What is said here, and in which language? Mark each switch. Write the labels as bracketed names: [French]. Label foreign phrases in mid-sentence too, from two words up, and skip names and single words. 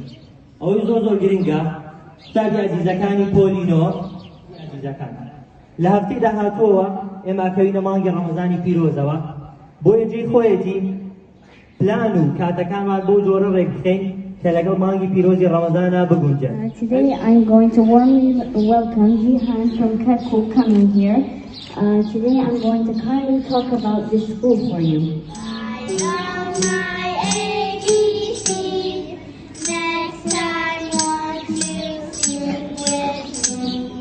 [Central Kurdish] ئەوەی زۆر گرنگە کتابی عەزیزەکانی پۆلینۆ عەزیزەکان لە هەفتەی داهاتووەوە ئێمە کەوینە مانگی ڕەمەزانی پیرۆزەوە بۆ ئێجێی خۆیەتی پلان و کاتەکانمان بۆ جۆرە ڕێکخین کە لەگەڵ مانگی پیرۆزی ڕەمەزانە بگونجێت. [English] Today I'm going to warmly welcome Jihan from Kirkuk coming here. Today I'm going to kindly talk about this school for you. I love my ABC. Next time won't you sing with me?